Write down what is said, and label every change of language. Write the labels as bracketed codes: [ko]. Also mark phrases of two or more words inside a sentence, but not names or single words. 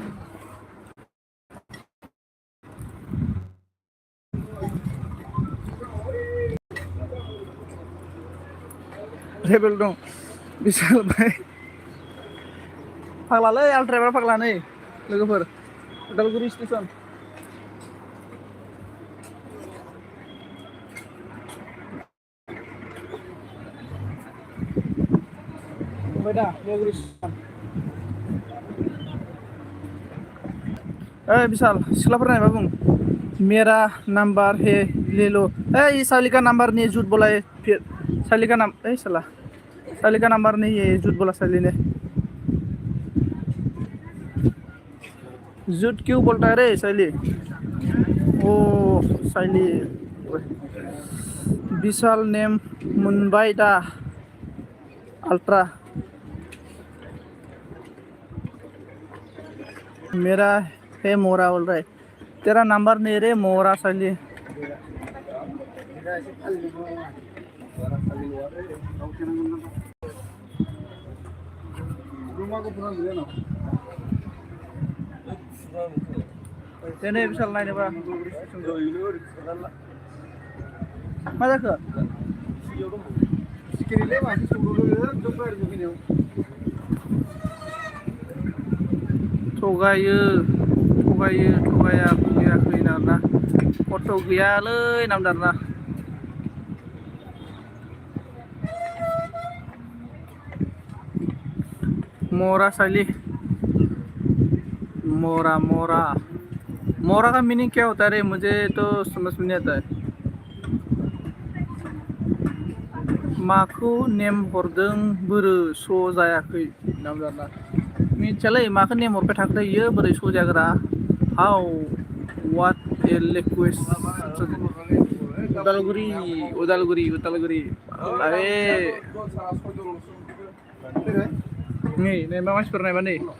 [brx] लेभेल दं बिसोर ओमफ्राय फाग्लालै आल्ट्राया फाग्ला नै लोगोफोर उदालगुरि स्टेसन ओमफ्राय दा उदालगुरि स्टेसन ओइ बिशाल सिख्लाफोर नायबा बुं [hi] मेरा नंबर है ले लो ए साली का नंबर नहीं झूठ बोला है फिर साली का नाम ए साला साली का नंबर नहीं है झूठ बोला साली ने झूठ क्यों बोलता है रे साली ओ साली विशाल नेम मुंबई दा अल्ट्रा मेरा है मोरा बोल रहा है तेरा नंबर नहीं रे मोरा साली [brx] दिनै बिशाल नायनोबा मा जाखो थगायो थगायाखै नामा फट' गैयालै नामदारना [hi] मोरा साली मोरा का मीनिंग क्या होता है रे मुझे तो समझ में नहीं आता है [brx] माखौ नेम हरदों बोरो स' जायाखै नामदारना मिथियालै माखौ नेम हरबाय थाखो इयो बोरै स' जाग्रा [en] how what a language [brx] उदालगुरि आरे नै मा मानसिफोर नायबा नै